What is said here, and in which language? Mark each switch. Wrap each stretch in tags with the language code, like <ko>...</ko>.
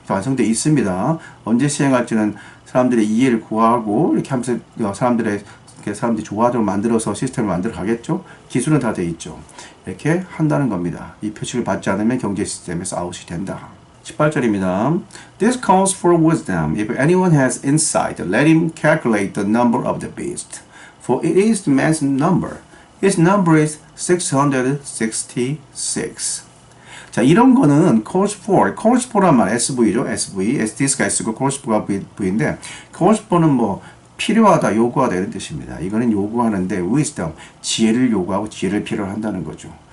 <ko>완성되어 있습니다. 언제 시행할지는 사람들의 이해를 구하고 이렇게 하면서 사람들이 좋아하도록 만들어서 시스템을 만들어 가겠죠. 기술은 다 돼 있죠. 이렇게 한다는 겁니다. 이 표식을 받지 않으면 경제 시스템에서 아웃이 된다. 18절입니다.</ko> <en>This calls for wisdom. If anyone has insight, let him calculate the number of the beast. For it is the man's number. His number is 666.</en> <ko>자, 이런 거는</ko> <en>calls for</en> <ko>란 말 SV죠. SDS가 S고 calls for가 V인데 calls for는 뭐 필요하다, 요구하다 이런 뜻입니다. 이거는 요구하는데 wisdom, 지혜를 요구하고 지혜를 필요로 한다는 거죠.</ko>